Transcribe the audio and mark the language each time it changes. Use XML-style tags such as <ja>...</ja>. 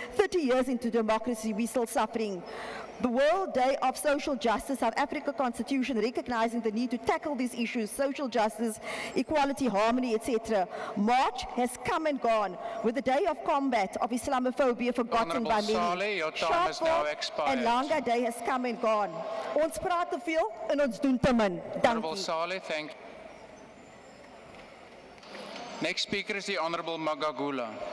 <en>30 years into democracy, we're still suffering. The World Day of Social Justice, South Africa Constitution recognizing the need to tackle these issues, social justice, equality, harmony, etc. March has come and gone, with the day of combat of Islamophobia forgotten by many. Saleh, your time has now expired. And Langa Day has come and gone.</en> <af>Ons praat te veel en ons doen te min.</af> <en>Honourable</en> <af>Dankie.</af> <en>Saleh, thank you. Next speaker is the Honourable Magagula.</en>